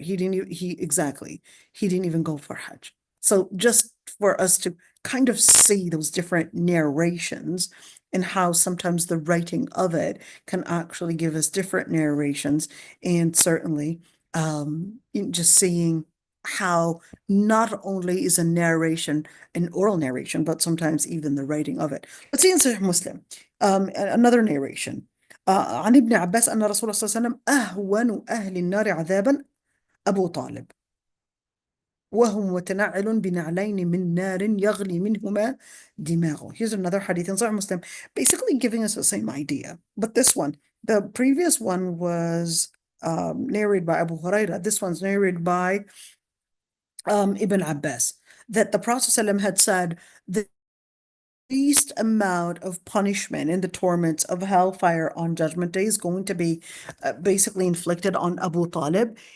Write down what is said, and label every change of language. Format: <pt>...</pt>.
<en>He didn't even go for Hajj. So just for us to kind of see those different narrations and how sometimes the writing of it can actually give us different narrations, and certainly just seeing how not only is a narration an oral narration, but sometimes even the writing of it. Let's see in Sahih Muslim, another narration.</en> <ar>عن ابن عباس أن رسول الله صلى الله عليه وسلم أهون أهل النار عذابا أبو طالب وهم متنعل بنعلين من نار يغلي منهما دماغه.</ar> <en>Here's another hadith in Sahih Muslim, basically giving us the same idea. But this one, the previous one was narrated by Abu Huraira. This one's narrated by Ibn Abbas, that the Prophet ﷺ had said, the least amount of punishment in the torments of hellfire on Judgment Day is going to be basically inflicted on Abu Talib.</en>